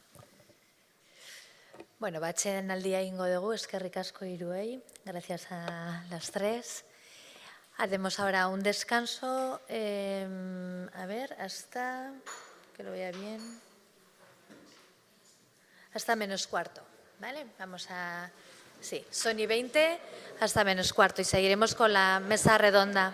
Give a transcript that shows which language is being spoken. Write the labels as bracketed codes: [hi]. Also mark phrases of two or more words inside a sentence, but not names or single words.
[eu] Bueno, batxen aldia ingo dugu, eskerrik asko hiruei, [es] gracias a las 3. Haremos ahora un descanso, a ver, hasta, que lo vea bien, hasta -15, ¿vale? Vamos a, sí, son y 20, hasta -15, y seguiremos con la mesa redonda.